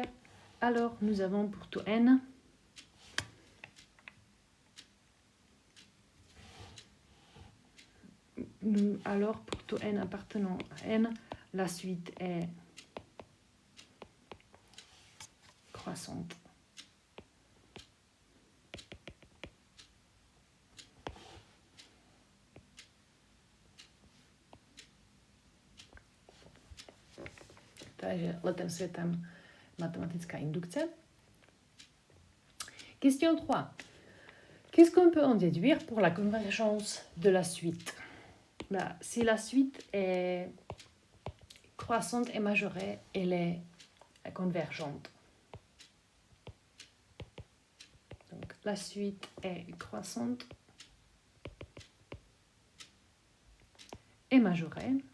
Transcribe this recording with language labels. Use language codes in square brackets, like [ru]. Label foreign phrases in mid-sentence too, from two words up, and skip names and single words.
[fr] Alors nous avons pour tout n alors pour tout n appartenant à n, la suite est croissante. [cs] Takže letem světem matematická indukce. [fr] Question 3. Qu'est-ce qu'on peut en déduire pour la convergence de la suite? Si la suite est croissante et majorée, elle est convergente. Donc la suite est croissante et majorée.